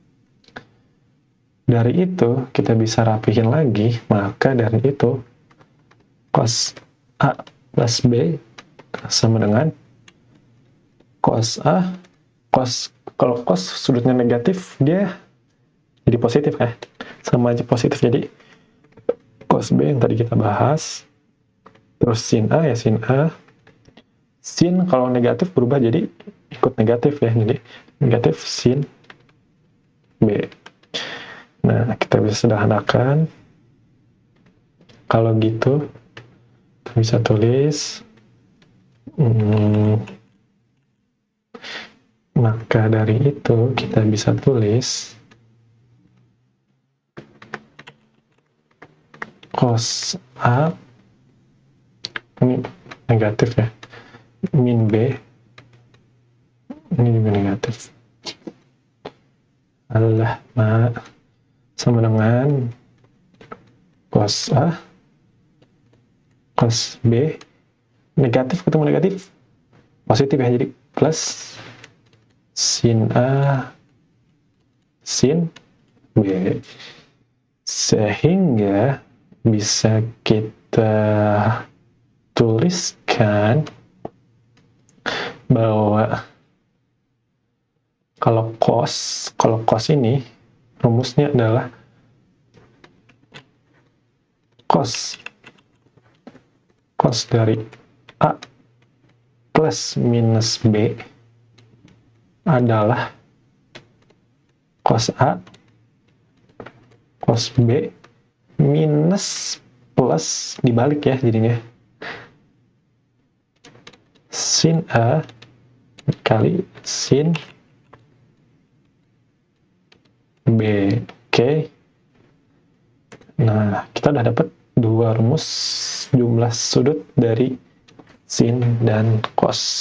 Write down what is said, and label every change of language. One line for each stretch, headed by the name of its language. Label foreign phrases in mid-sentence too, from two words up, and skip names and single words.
Indonesian: Dari itu kita bisa rapihin lagi, maka dari itu cos A plus B sama dengan cos A, kalau cos sudutnya negatif dia jadi positif ya, sama aja positif. Jadi cos B yang tadi kita bahas, terus sin A ya sin A, sin kalau negatif berubah jadi ikut negatif ya, jadi negatif sin B. Nah, kita bisa sederhanakan. Kalau gitu kita bisa tulis maka dari itu kita bisa tulis cos A ini negatif ya, min B ini juga negatif, adalah sama dengan cos A cos B, negatif ketemu negatif positif ya, jadi plus sin A sin B, sehingga bisa kita tuliskan bahwa kalau cos ini rumusnya adalah cos dari A plus minus B adalah cos A, cos B, minus plus dibalik ya jadinya. Sin A kali sin B. Oke. Nah, kita udah dapat dua rumus jumlah sudut dari sin dan cos.